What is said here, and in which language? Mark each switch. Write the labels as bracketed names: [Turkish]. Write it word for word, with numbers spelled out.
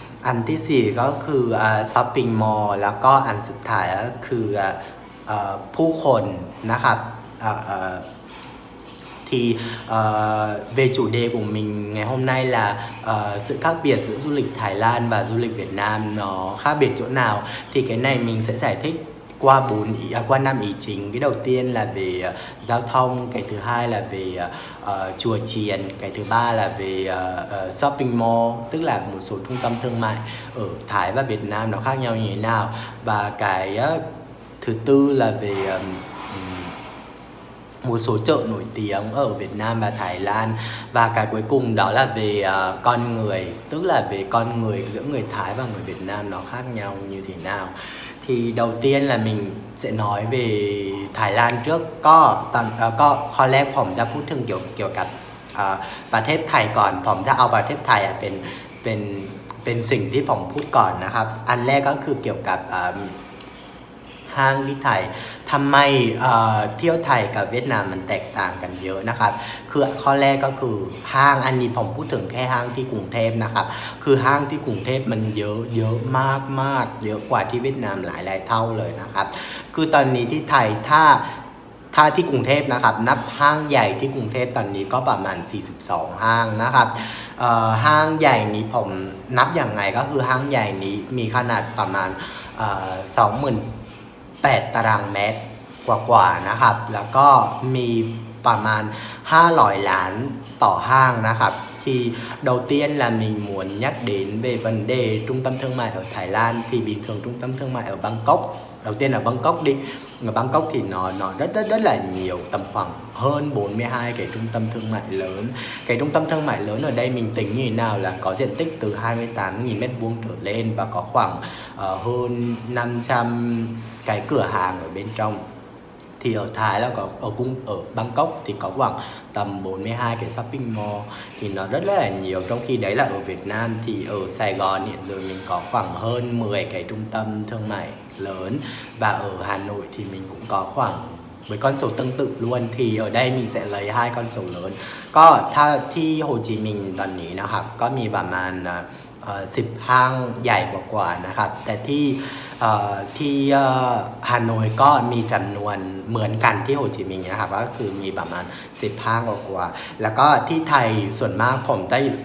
[Thai] อันที่สี่ก็คือช้อปปิ้งมอลล์แล้วก็อันสุดท้ายก็คืออ่าเอ่อผู้คนนะครับเอ่อเอ่อ [Vietnamese] thì ờ, về chủ đề của mình ngày hôm nay là ờ, sự khác biệt giữa du lịch Thái Lan và du lịch Việt Nam nó khác biệt chỗ nào thì cái này mình sẽ giải thích qua bốn ý, à, qua năm ý chính. Cái đầu tiên là về ờ, giao thông, cái thứ hai là về ờ, ờ, chùa chiền, cái thứ ba là về ờ, ờ, shopping mall tức là một số trung tâm thương mại ở Thái và Việt Nam nó khác nhau như thế nào, và cái ờ, thứ tư là về ờ, ừm, một số chợ nổi tiếng ở Việt Nam và Thái Lan, và cái cuối cùng đó là về ờ, con người tức là về con người giữa người Thái và người Việt Nam nó khác nhau như thế nào. Thì đầu tiên là mình sẽ nói về Thái Lan trước. [Thai] Cóตอนเอ่อก็ข้อแรกผมจะพูดถึงเกี่ยวเกี่ยวกับเอ่อประเทศไทยก่อน ผมจะเอาประเทศไทยอะเป็นเป็นเป็นสิ่งที่ผมพูดก่อนนะครับ อันแรกก็คือเกี่ยวกับเอ่อ ห้างที่ไทยทำไมเอ่อเที่ยวไทยกับเวียดนามมันแตกต่างกันเยอะนะครับ คือข้อแรกก็คือห้างอันนี้ผมพูดถึงแค่ห้างที่กรุงเทพนะครับ คือห้างที่กรุงเทพมันเยอะเยอะมากมากเยอะกว่าที่เวียดนามหลายหลายเท่าเลยนะครับ คือตอนนี้ที่ไทยถ้า ถ้าที่กรุงเทพนะครับนับห้างใหญ่ที่กรุงเทพตอนนี้ก็ประมาณ สี่สิบสอง ห้างนะครับเอ่อห้างใหญ่นี้ผมนับอย่างไงก็คือห้างใหญ่นี้มีขนาดประมาณเอ่อสองหมื่น แปดตารางเมตรกว่าๆนะครับ แล้วก็มี ประมาณห้าร้อยล้านต่อห้างนะครับ. [Vietnamese] Thì đầu tiên là mình muốn nhắc đến về vấn đề trung tâm thương mại ở Thái Lan. Thì bình thường trung tâm thương mại ở Bangkok, đầu tiên là Bangkok đi. Ở Bangkok thì nó nó rất rất rất là nhiều, tầm khoảng hơn bốn mươi hai cái trung tâm thương mại lớn. Cái trung tâm thương mại lớn ở đây mình tính như thế nào là có diện tích từ hai mươi tám nghìn mét vuông trở lên và có khoảng ờ, hơn năm trăm cái cửa hàng ở bên trong. Thì ở Thái là có ở cung ở Bangkok thì có khoảng tầm bốn mươi hai cái shopping mall thì nó rất là nhiều, trong khi đấy là ở Việt Nam thì ở Sài Gòn hiện giờ mình có khoảng hơn mười cái trung tâm thương mại lớn, và ở Hà Nội thì mình cũng có khoảng với con số tương tự luôn. Thì ở đây mình sẽ lấy hai con số lớn [Thai] ก็ถ้าที่โฮจิมินห์ตอนนี้นะครับก็มีประมาณเอ่อสิบห้างใหญ่กว่าๆนะครับแต่ที่ เอ่อที่เอ่อฮานอยก็มีจำนวนเหมือนกันที่โฮจิมินห์นะครับก็คือมีประมาณสิบห้างกว่าๆแล้วก็ที่ไทยส่วนมากผมได้